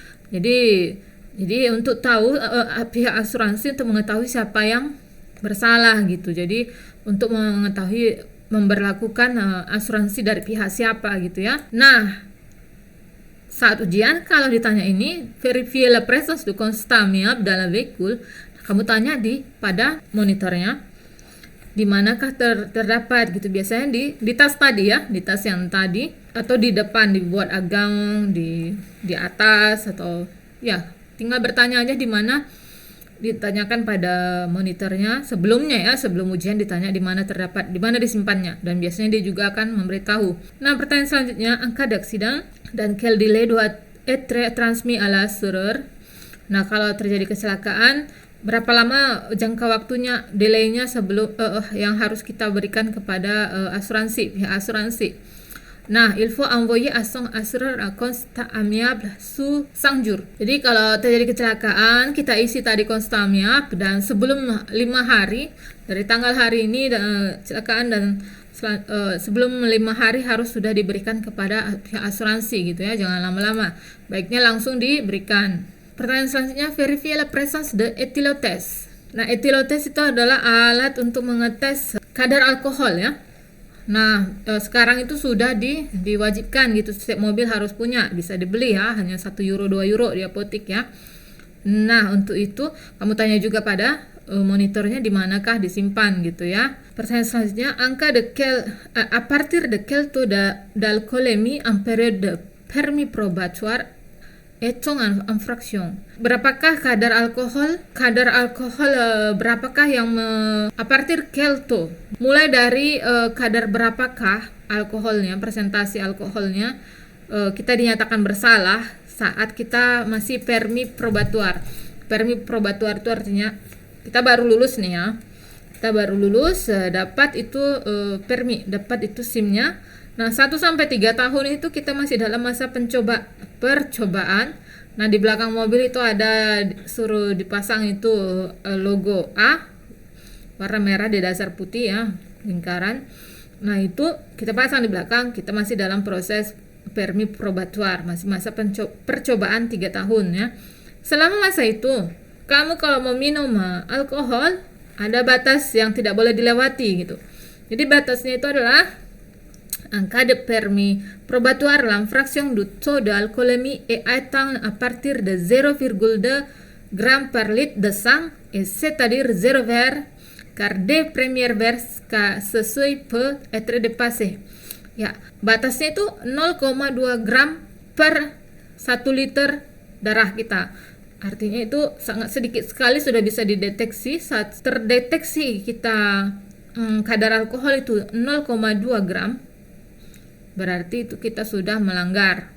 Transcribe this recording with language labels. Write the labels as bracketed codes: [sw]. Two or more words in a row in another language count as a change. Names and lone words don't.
[id] Jadi untuk tahu pihak asuransi untuk mengetahui siapa yang bersalah gitu. Jadi untuk mengetahui memberlakukan asuransi dari pihak siapa gitu ya. Nah, saat ujian kalau ditanya ini [fr] vérifier la présence de constat amiable dans le véhicule, [id] kamu tanya pada monitornya di manakah terdapat gitu. Biasanya di tas tadi ya, di tas yang tadi, atau di depan dibuat agang di atas, atau ya tinggal bertanya aja di mana. Ditanyakan pada monitornya sebelumnya ya, sebelum ujian ditanya di mana terdapat, di mana disimpannya, dan biasanya dia juga akan memberitahu. Nah, pertanyaan selanjutnya, angka [fr] d'accident dan quel délai doit être transmis à l'assureur. [id] Nah, kalau terjadi kecelakaan, berapa lama jangka waktunya, delaynya sebelum yang harus kita berikan kepada asuransi, pihak asuransi. Nah, [fr] il faut envoyer à son assureur un constat amiable sous 5 jours. [id] Jadi kalau terjadi kecelakaan, kita isi tadi [fr] constat amiable, [id] dan sebelum 5 hari dari tanggal hari ini kecelakaan, dan sebelum 5 hari harus sudah diberikan kepada pihak asuransi gitu ya, jangan lama-lama. Baiknya langsung diberikan. Pertanyaan selanjutnya, [fr] vérifier la présence de éthylotest. [id] Nah, éthylotest itu adalah alat untuk mengetes kadar alkohol ya. Nah, sekarang itu sudah diwajibkan gitu, setiap mobil harus punya, bisa dibeli ya, hanya 1 euro 2 euro di apotek ya. Nah, untuk itu kamu tanya juga pada monitornya di manakah disimpan gitu ya. Pertanyaan selanjutnya, angka [fr] à partir de quel taux d'alcoolémie en période de permis probatoire est une infraction. [id] Berapakah kadar alkohol? Berapakah yang [fr] a partir quel taux? [id] Mulai dari kadar berapakah alkoholnya, presentasi alkoholnya, kita dinyatakan bersalah saat kita masih [fr] permis probatoire. Permis probatoire [id] itu artinya kita baru lulus nih ya. Kita baru lulus, dapat itu permis, dapat itu SIM-nya. Nah, 1-3 tahun itu kita masih dalam masa percobaan. Nah, di belakang mobil itu ada suruh dipasang itu logo A warna merah di dasar putih ya, lingkaran. Nah, itu kita pasang di belakang, kita masih dalam proses [fr] permis probatoire, [id] masih masa percobaan 3 tahun ya. Selama masa itu, kamu kalau mau minum alkohol, ada batas yang tidak boleh dilewati gitu. Jadi batasnya itu adalah [fr] en cas de permis probatoire, l'infraction du taux d'alcoolémie est atteint à partir de 0,2 grammes par litre de sang, et c'est-à-dire 0 verre, car dès première verse ce seuil peut être dépassé. [id] Ya, batasnya itu 0,2 gram per 1 liter darah kita. Artinya itu sangat sedikit sekali sudah bisa dideteksi. Saat terdeteksi kita kadar alkohol itu 0,2 gram, berarti itu kita sudah melanggar.